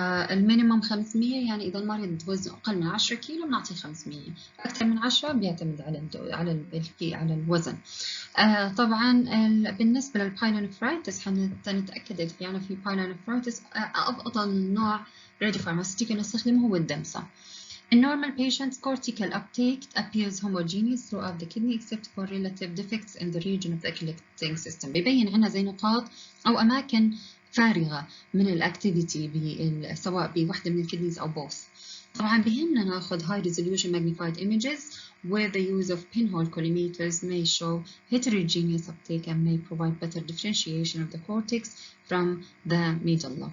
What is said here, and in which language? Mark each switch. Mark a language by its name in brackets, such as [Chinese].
[Arabic] المينيموم 500، يعني إذا المريض وزنه أقل من 10 كيلو بنعطيه 500، أكثر من 10 بيعتمد على الوزن. طبعا بالنسبة للبايلونيفرايتس حنتأكد إذا يعني في بايلونيفرايتس، أفضل نوع radiopharmaceutical نستخدمه هو الدمسا. [English] In normal patients, cortical uptake appears homogeneous throughout the kidney except for relative defects in the region of the collecting system. [Arabic] بيبين عنا زي نقاط أو أماكن فارغة من الأكتيفيتي سواء بوحدة من الكدنيز أو both. طبعا بهمنا ناخذ [English] high resolution magnified images where the use of pinhole collimators may show heterogeneous uptake and may provide better differentiation of the cortex from the medulla.